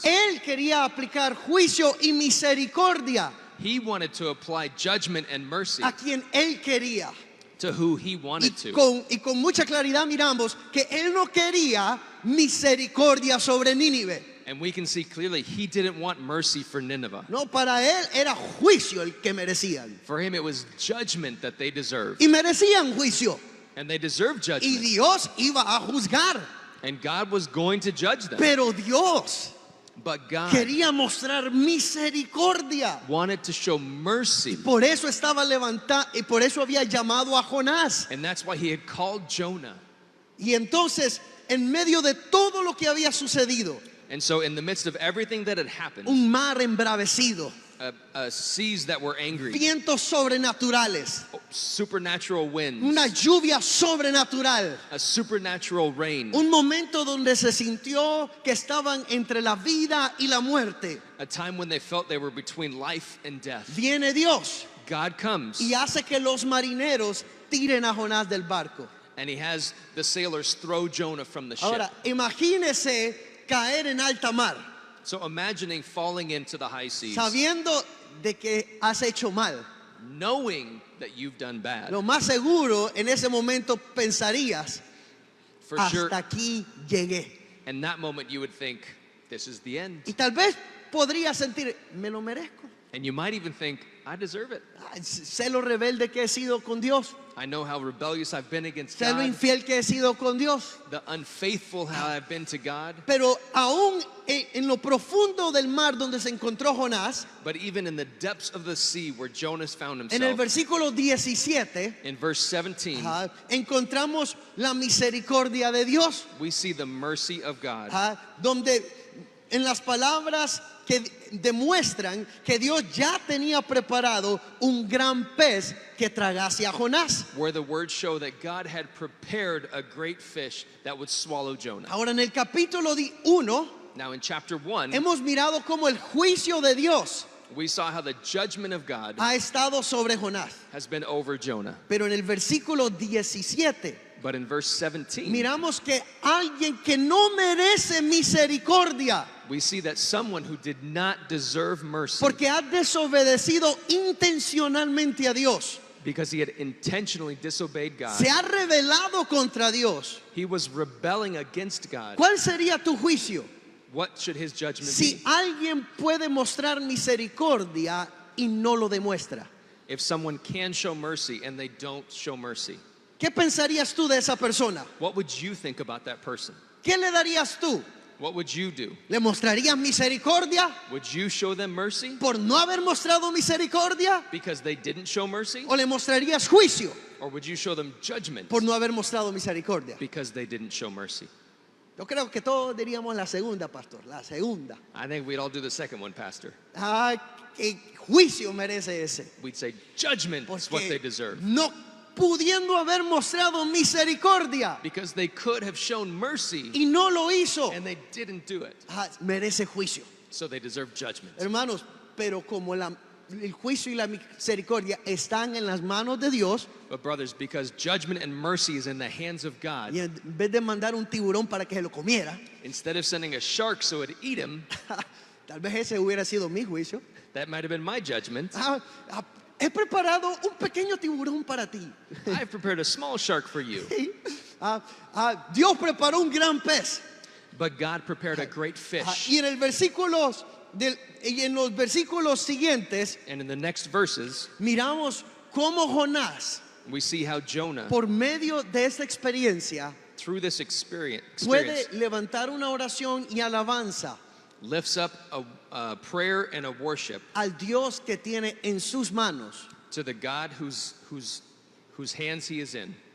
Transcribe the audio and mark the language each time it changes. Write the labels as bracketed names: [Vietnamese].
[Spanish] Él quería aplicar juicio y misericordia [English] He wanted to apply judgment and mercy [Spanish] a quien él quería. [English] to who he wanted [Spanish] Y [English] to. [Spanish] con mucha claridad miramos que él no quería misericordia sobre Nínive. [English] And we can see clearly he didn't want mercy for Nineveh. [Spanish] No, para él era juicio el que merecían. [English] For him it was judgment that they deserved. [Spanish] Y merecían juicio. [English] And they deserved [Spanish] Y [English] judgment. [Spanish] Dios iba a juzgar. [English] And God was going to judge them. [Spanish] Pero Dios [English] But God [Spanish] quería mostrar misericordia. [English] wanted to show mercy. [Spanish] Por eso estaba levantado y por eso había llamado a Jonás. [English] And that's why he had called Jonah. [Spanish] Y entonces, en medio de todo lo que había sucedido, [English] And so in the midst of everything that had happened, [Spanish] un mar embravecido, [English] seas that were angry, [Spanish] vientos sobrenaturales, [English] supernatural winds, [Spanish] una lluvia sobrenatural, [English] a supernatural rain, [Spanish] un momento donde se sintió que estaban entre la vida y la muerte. [English] a time when they felt they were between life and death. [Spanish] Viene Dios [English] God comes [Spanish] y hace que los marineros tiren a Jonás del barco. [English] and he has the sailors throw Jonah from the ship. [Spanish] Ahora, imagínese caer en alta mar, [English] So imagining falling into the high seas, [Spanish] sabiendo de que has hecho mal. [English] knowing that you've done bad. [Spanish] Lo más seguro en ese momento pensarías, [English] For sure, [Spanish] hasta aquí llegué. [English] in that moment you would think, this is the end. [Spanish] Y tal vez podría sentir, me lo merezco. [English] And you might even think, I deserve it. [Spanish] Ay, sé lo rebelde que he sido con Dios. [English] I know how rebellious I've been against [Spanish] Sé lo [English] God, [Spanish] infiel que he sido con Dios. [English] the unfaithful how I've been to God. [Spanish] Pero aún en lo profundo del mar donde se encontró Jonás, [English] But even in the depths of the sea where Jonas found [Spanish] en el [English] himself, [Spanish] versículo 17, [English] in verse 17, [Spanish] encontramos la misericordia de Dios. [English] we see the mercy of God. [Spanish] Donde en las palabras que demuestran que Dios ya tenía preparado un gran pez que tragase a Jonás. [English] Where the words show that God had prepared a great fish that would swallow Jonah. [Spanish] Ahora en el capítulo 1 [English] Now in chapter 1, [Spanish] hemos mirado cómo el juicio de Dios [English] we saw how the judgment of God [Spanish] ha estado sobre Jonás. [English] has been over Jonah. [Spanish] Pero en el versículo 17 [English] But in verse 17, [Spanish] miramos que alguien que no merece misericordia [English] we see that someone who did not deserve mercy [Spanish] porque ha desobedecido intencionalmente a Dios, [English] because he had intentionally disobeyed God, [Spanish] se ha rebelado contra Dios. [English] he was rebelling against God. [Spanish] ¿Cuál sería tu juicio? [English] What should his judgment [Spanish] Si [English] be? [Spanish] alguien puede mostrar misericordia y no lo demuestra, [English] If someone can show mercy and they don't show mercy, [Spanish] ¿qué pensarías tú de esa persona? [English] what would you think about that person? [Spanish] ¿Qué le darías tú? [English] What would you do? [Spanish] ¿Le mostrarías misericordia [English] Would you show them mercy [Spanish] por no haber mostrado misericordia? [English] because they didn't show mercy? [Spanish] ¿O le mostrarías juicio [English] Or would you show them judgment [Spanish] por no haber mostrado misericordia? [English] because they didn't show mercy? [Spanish] Yo creo que todos diríamos la segunda, pastor, la segunda. [English] I think we'd all do the second one, Pastor. [Spanish] ¿Qué juicio merece ese? [English] We'd say judgment is what they [Spanish] Porque [English] deserve. [Spanish] no pudiendo haber mostrado misericordia [English] Because they could have shown mercy [Spanish] y no lo hizo, [English] and they didn't do it. [Spanish] merece juicio. [English] So they deserve judgment. [Spanish] Hermanos, pero como el juicio y la misericordia están en las manos de Dios, [English] But brothers, because judgment and mercy is in the hands of God, [Spanish] y en vez de mandar un tiburón para que se lo comiera, [English] instead of sending a shark so it'd eat him, [Spanish] tal vez ese hubiera sido mi juicio. [English] that might have been my judgment. [Spanish] He preparado un pequeño tiburón para ti. [English] I've prepared a small shark for you. [Spanish] Dios preparó un gran pez. [English] But God prepared a great fish. [Spanish] Y en los versículos siguientes [English] And in the next verses, [Spanish] miramos cómo Jonás, [English] we see how Jonah, [Spanish] por medio de esta experiencia, [English] through this experience [Spanish] puede levantar una oración y alabanza [English] lifts up a prayer and a worship [Spanish] al Dios que tiene en sus manos, [English] to the God whose hands he is in,